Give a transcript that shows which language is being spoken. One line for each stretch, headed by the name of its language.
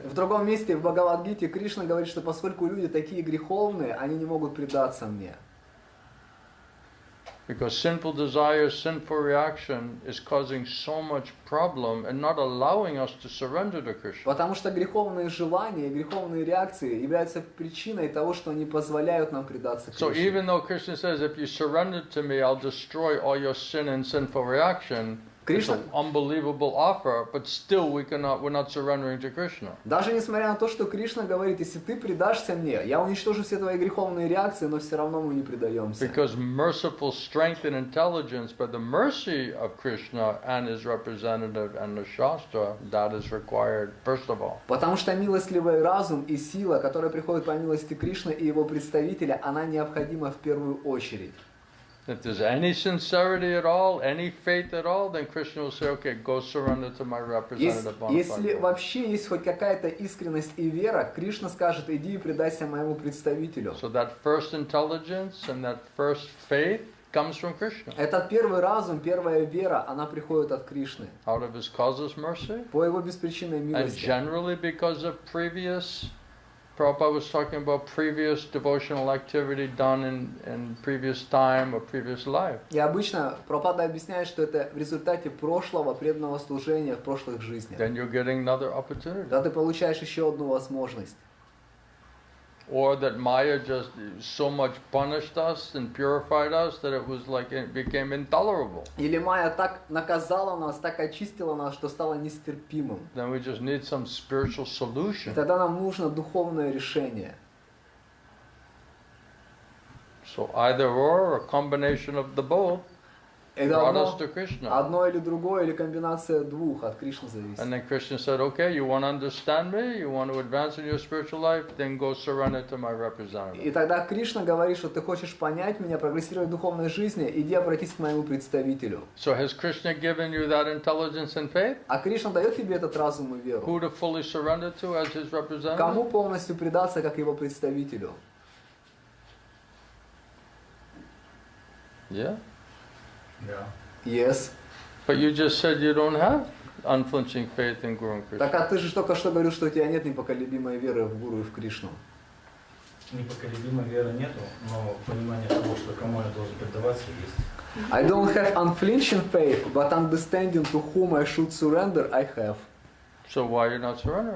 Russian: В другом месте в Бхагавад-гите Кришна говорит, что поскольку люди такие греховные, они не могут предаться мне.
English: Because sinful desire, sinful reaction is causing so much problem and not allowing us to surrender to Krishna.
Russian: Потому что греховные желания и греховные реакции являются причиной того, что не позволяют нам предаться
English: So
Russian: Кришне.
English: even though Krishna says, if you surrender to me, I'll destroy all your sin and sinful reaction, it's Krishna- an unbelievable offer, but still we're not surrendering to Krishna.
Russian: Даже несмотря на то, что Кришна говорит, если ты предашься мне, я уничтожу все твои греховные реакции, но все равно мы не предаемся.
English: Because merciful strength and intelligence, by the mercy of Krishna and his representative and the Shastra, that is required first of all.
Russian: Потому что милостливый разум и сила, которая приходит по милости Кришны и его представителя, она необходима в первую очередь.
English: If there's any sincerity at all, any faith at all, then Krishna will say, okay, go surrender to my representative. bona fide
Russian: Если
English: Guru."
Russian: вообще есть хоть какая-то искренность и вера, Кришна скажет, иди и предайся моему представителю.
English: So that first intelligence and that first faith comes from Krishna.
Russian: Этот первый разум, первая вера, она приходит от Кришны.
English: Out of his causeless mercy,
Russian: По его беспричинной
English: and
Russian: милости.
English: generally because of previous Prabhupada was talking about previous devotional activity done in previous time or previous life.
Russian: И обычно Прабхупада объясняет, что это в результате прошлого преданного служения в прошлых жизнях.
English: Then you're getting another opportunity.
Russian: Когда ты получаешь еще одну возможность.
English: Or that Maya just so much punished us and purified us that it was like it became intolerable.
Russian: Или Майя так наказала нас, так очистила нас, что стало нестерпимым.
English: Then we just need some spiritual
Russian: И
English: solution.
Russian: тогда нам нужно духовное решение.
English: So either or a combination of the both
Russian: Это
English: brought us to Krishna.
Russian: одно или другое, или комбинация двух, от Кришны зависит.
English: And then Krishna said, okay, you want to understand me, you want to advance in your spiritual life, then go surrender to my
Russian: И
English: representative.
Russian: тогда Кришна говорит, что ты хочешь понять меня, прогрессировать в духовной жизни, иди обратись к моему представителю.
English: So has Krishna given you that intelligence and faith?
Russian: А Кришна дает тебе этот разум и веру.
English: Who to fully surrender to as his representative?
Russian: Кому полностью предаться, как его представителю?
English: Yeah.
Russian: Да.
English: Yes. But you just said you don't have unflinching faith in Guru and Krishna. Так а ты же только что говорил, что у тебя нет непоколебимой веры в Гуру и в Кришну.
Russian: Непоколебимой веры нету, но понимание того, что кому я должен предаваться, есть.
English: I don't have unflinching faith, but understanding to whom I should surrender, I have. So why are you not surrendering?